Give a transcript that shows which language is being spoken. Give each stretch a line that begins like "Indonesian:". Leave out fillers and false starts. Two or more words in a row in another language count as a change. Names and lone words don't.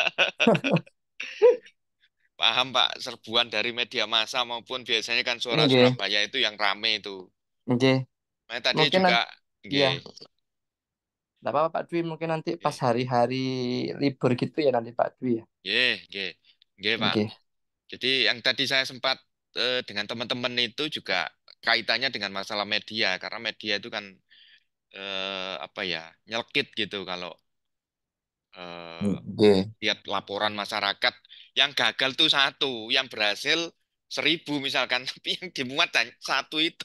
Indonesian: Paham, Pak. Serbuan dari media massa maupun biasanya kan suara Oke. Surabaya itu yang rame itu. Oke. Nah, tadi Mungkin juga, nanti, ya, nggih, tidak apa-apa Pak Dwi. Mungkin nanti pas nggih, hari-hari libur gitu ya nanti Pak Dwi ya. nggih, nggih, nggih, Pak. Oke. Jadi yang tadi saya sempat dengan teman-teman itu juga kaitannya dengan masalah media karena media itu kan apa ya nyelkit gitu kalau Oke. lihat laporan masyarakat yang gagal tuh satu, yang berhasil 1.000 misalkan, tapi yang dimuat satu itu.